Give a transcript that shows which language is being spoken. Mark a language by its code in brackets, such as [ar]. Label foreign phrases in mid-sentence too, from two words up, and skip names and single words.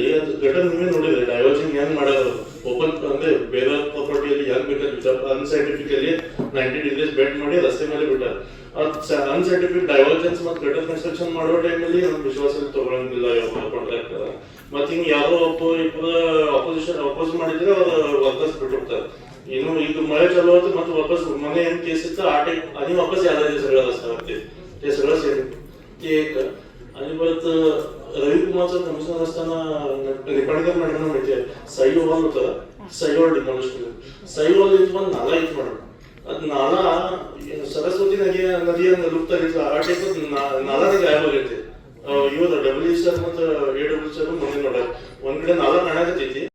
[kn] ಅದು ಗಟರ್ ನೀವೇ ನೋಡಿದ್ರೆ ಡೈವರ್ಷನ್ ಹೆಂಗ್ ಮಾಡೋದು ಓಪನ್ ಅಂದ್ರೆ ಬೇರೆ ಪ್ರಾಪರ್ಟಿಯಲ್ಲಿ ಹೆಂಗ್ ಬೇಕಾದ್ರೆ ಅನ್ಸೈಂಟಿಫಿಕಲಿ 90 [en] degrees bend [kn] ಮಾಡಿ ರಸ್ತೆ ಮೇಲೆ ಬಿಟ್ಟಾರೆ [en] unscientific divergence [kn] ಮತ್ತು [en] gutter construction [kn] ಮಾಡೋ ಟೈಮಲ್ಲಿ ನಮ್ಗೆ ವಿಶ್ವಾಸ ತಗೊಳಂಗಿಲ್ಲ ಯಾವ ಕಾಂಟ್ರಾಕ್ಟರ್ ಮತ್ತೆ ಹಿಂಗ್ ಯಾರೋ ಅಪೋಸ್ ಮಾಡಿದ್ರೆ ಅವ್ರು ವಾಪಸ್ ಬಿಟ್ಟಿರ್ತಾರೆ ಇನ್ನು ಈಗ ಮಳೆ ಚಾಲೂ ಆಯ್ತು ಮತ್ತೆ ವಾಪಸ್ ಮನೆ ಏನ್ ಕೇಸ್ ಇತ್ತು ಆ ಟೈಮ್ [mr] आणि वापस यायला ते सगळं रस्त्यावरती ते सगळं सेम ते एक आणि परत रविकुमारचं कमिशनर असताना निपाणकर मॅडम माहिती आहे साई हॉल होता साई हॉल डिमॉलिश केलं साई हॉल इथं पण नाला इथं मॅडम [kn] ಅದು ನಾಲಾ ಸರಸ್ವತಿ ನದಿಯ ಲುಪ್ತ ಇತ್ತು ಆ ಟೈಪ್ ನಾಲಾನೇ ಗಾಯಬ್ ಆಗೈತಿ ಇವ್ರು ಡಬ್ಲ್ಯೂ ಸರ್ ಮತ್ತು ಎ ಡಬ್ಲ್ಯೂ ಸರ್ ಮುಂದೆ ನೋಡ್ಯಾರ ಒಂದ್ ಕಡೆ ನಾಲಾ ಕಾಣಾಕತ್ತೈತಿ